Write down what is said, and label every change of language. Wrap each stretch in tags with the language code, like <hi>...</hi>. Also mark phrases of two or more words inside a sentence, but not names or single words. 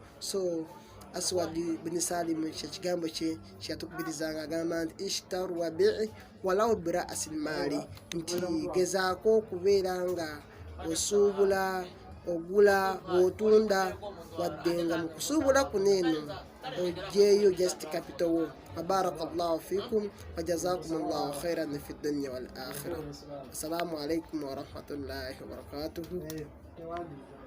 <lg>So Aswad bin Salim kigambo kye kyeyatukubirizanga agamba nti</lg> <ar>اشتروا وبيعوا ولو برأس المال,</ar> <lg>nti gezaako okubeera nga osuubula, ogula, otunda, wadde nga mu kusuubula kuno eno oggyeeyo</lg> <en>just capital</en> <lg>wo.</lg> <ar>بارك الله فيكم وجزاكم الله خيرا في الدنيا والآخرة. السلام عليكم ورحمة الله وبركاته.</ar>